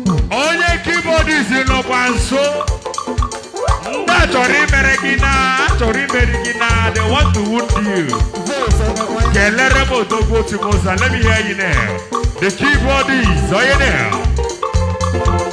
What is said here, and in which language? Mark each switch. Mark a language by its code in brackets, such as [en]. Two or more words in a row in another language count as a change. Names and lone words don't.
[ig] Onye keyboardist nọkwa nso. Ndị a chọrọ imere gị na, a chọrọ imere gị na, [en] they want to wound you. [ig] Kelere m odogwu otu m ụsa, [en] let me hear you now. The keyboardist, onye now?